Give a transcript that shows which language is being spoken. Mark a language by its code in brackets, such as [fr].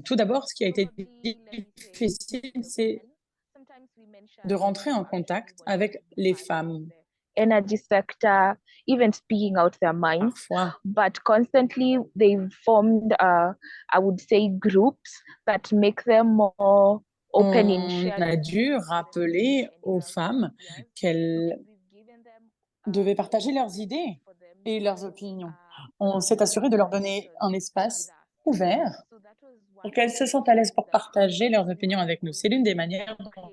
[fr] Tout d'abord, ce qui a été difficile, c'est de rentrer en contact avec les femmes. [en] Energy sector, even speaking out their minds, [fr] Parfois, [en] but constantly they've formed, I would say, groups that make them more open in [fr] on [en] sharing [fr] a dû rappeler aux femmes qu'elles devaient partager leurs idées et leurs opinions. On s'est assuré de leur donner un espace ouvert pour qu'elles se sentent à l'aise pour partager leurs opinions avec nous. C'est l'une des manières dont